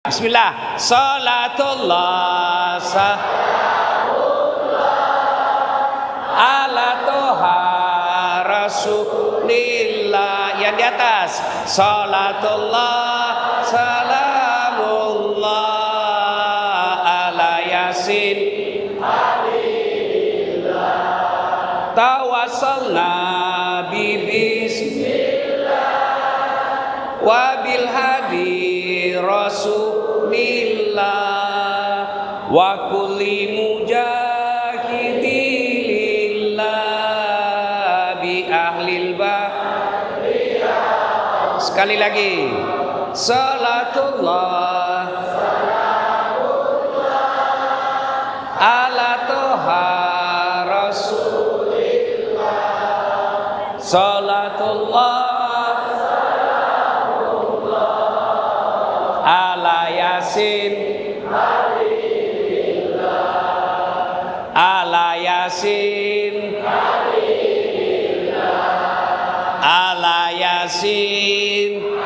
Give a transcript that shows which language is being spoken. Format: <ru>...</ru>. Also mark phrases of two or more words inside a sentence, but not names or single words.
<ar>بسم الله. صلاة الله على طه رسول الله.</ar> <id>Yang di atas.</id> <ar>صلاة الله سلام الله على يس توسلنا ب بسم الله وبالهادي رسول الله وكل مجاهد لله بأهل البدرية.</ar> <id>Sekali lagi.</id> <ar>صلاة الله على طه رسول الله. صلاة الله على يس على يس على يس.</ar>